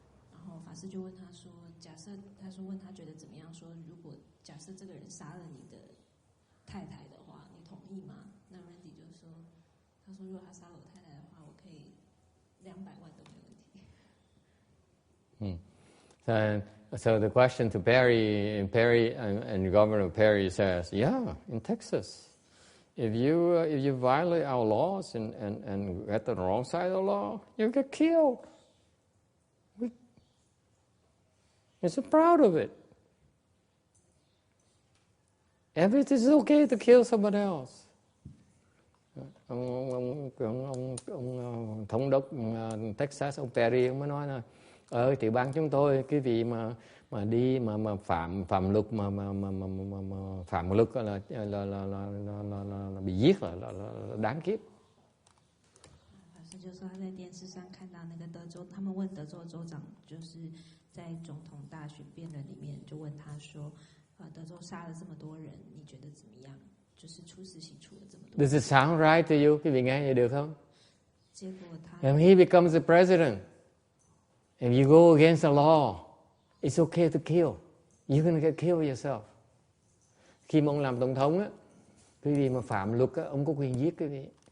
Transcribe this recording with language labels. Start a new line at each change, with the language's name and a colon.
Chinese: 然后法师就问他说，假设他说问他觉得怎么样？说如果假设这个人杀了你的太太的话，你同意吗？那 Randy 就说，他说如果他杀了我太太的话，我可以200万都没问题。
English: So the question to Perry and Governor Perry says, yeah, in Texas, if you violate our laws and get on the wrong side of the law, you get killed. We're so proud of it. Everything is okay to kill someone else.
Vietnamese: Ông thống đốc Texas, ông Perry, ông mới nói là tiểu bang chúng tôi cái vị mà đi mà phạm luật mà phạm luật là bị giết là đáng kiếp.
Chinese: 法师就说他在电视上看到那个德州，他们问德州州长，就是在总统大选辩论里面就问他说，德州杀了这么多人，你觉得怎么样？就是处死刑处了这么多人。
English: Does it sound right to you?
Vietnamese: Quý vị nghe vậy được không?
Chinese: 结果他
English: When he becomes the president, if you go against the law, it's okay to kill. You're going to get killed yourself.
Vietnamese: Khi mà ông làm tổng thống á, quý vị mà phạm luật á, ông có quyền giết quý vị.